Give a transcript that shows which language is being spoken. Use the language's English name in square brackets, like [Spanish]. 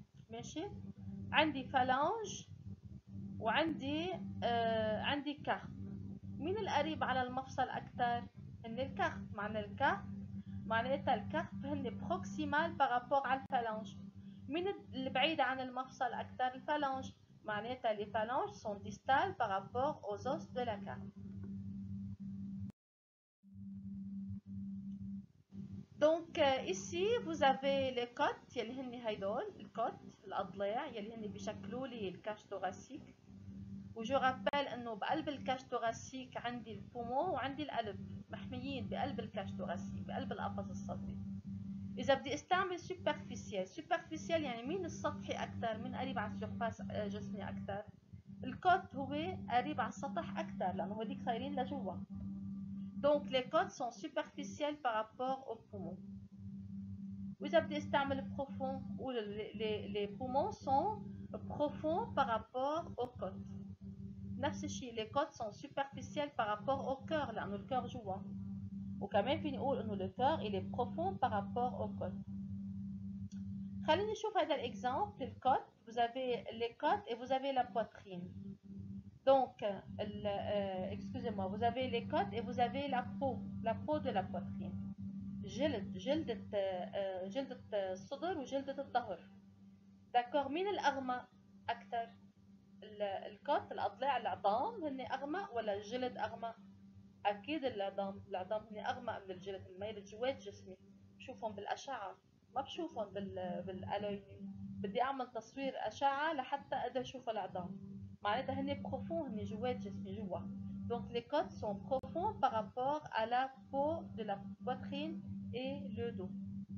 [Arabic] ماشي؟ عندي فالانج وعندي عندي كارب. مين القريب على المفصل اكثر؟ هن الكارب. معنى الكارب معناتها الكارب هن بروكسيمال بارابور على الفالانج. مين البعيد عن المفصل اكثر؟ الفالانج. [French] معناتها les phalanges sont distales par rapport aux os de la carpe. Donc ici vous avez les côtes [Arabic] يلي هن هيدول الكوت الاضلاع يلي هن بيشكلوا لي الكاش thoracique. وجو رابيل انه بقلب الكاش thoracique عندي البومون وعندي القلب محميين بقلب الكاش thoracique بقلب القفص الصدري. اذا بدي استعمل superficial يعني مين السطحي اكثر؟ مين قريب على السيرفاس جسمي اكثر؟ الكوت هو قريب على السطح اكثر لانه هوديك صايرين لجوا. [French] Donc les côtes sont superficielles par rapport aux poumons. [Arabic] وإذا بدي استعمل [French] profond ou les poumons sont profonds par rapport aux côtes. نفس الشيء les côtes sont superficielles par rapport au cœur لأنه الكœur جوا. [Arabic] وكمان فيني اقول انه [French] le cœur il est profond par rapport au côte. [Arabic] خليني نشوف هذا الاكزامبل الكوت. [French] vous avez les côtes et vous avez la poitrine. Donc excusez-moi, vous avez les côtes et vous avez la peau de la poitrine. [Arabic] جلدة الصدر وجلدة الظهر. داكور، مين الأغمق أكثر؟ الكوت، الأضلاع، العظام هن أغمق ولا الجلد أغمق؟ أكيد العظام هن أغمق من الجلد. الميل جوات جسمي بشوفهم بالأشعة، ما بشوفهم بالألوي. بدي أعمل تصوير أشعة لحتى أقدر أشوف العظام، معناتها هن بروفون، هن جوات جسمي جوا. [French] Donc les côtes sont profonds par rapport à la peau de la poitrine et le dos.